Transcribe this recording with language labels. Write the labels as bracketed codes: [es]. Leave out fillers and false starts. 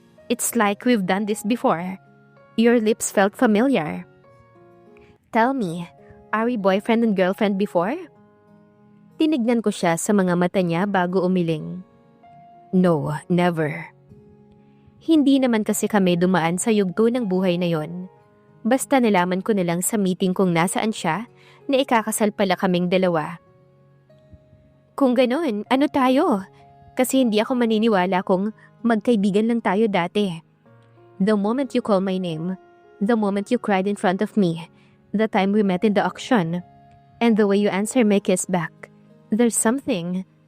[en] It's like we've done this before. Your lips felt familiar. Tell me, are we boyfriend and girlfriend before? [tl] Tinignan ko siya sa mga mata niya bago umiling. [en] No, never. [tl] Hindi naman kasi kami dumaan sa yugto ng buhay na yon. Basta nalaman ko na lang sa meeting kung nasaan siya na ikakasal pala kaming dalawa. Kung ganon, ano tayo? Kasi hindi ako maniniwala kung magkaibigan lang tayo dati. [en] The moment you call my name, the moment you cried in front of me, the time we met in the auction, and the way you answer my kiss back, there's something.